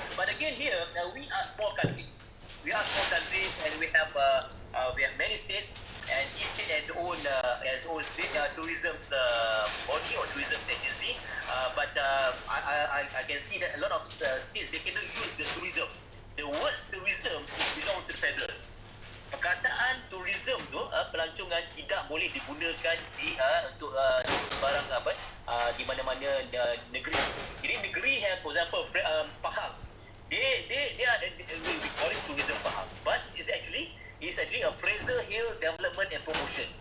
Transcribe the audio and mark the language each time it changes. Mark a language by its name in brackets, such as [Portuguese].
[English] But again here, we are small countries. And we have many states, and each state has its own state tourism body or tourism agency. But I can see that a lot of states, they cannot use the tourism. The word tourism belong to the federal. [Malay] Perkataan tourism tu pelancongan tidak boleh digunakan untuk sebarang di mana-mana negeri. Jadi negeri [English] has, for example, Pahang. They are we call it tourism Pahang, but it's actually a Fraser Hill Development and Promotion.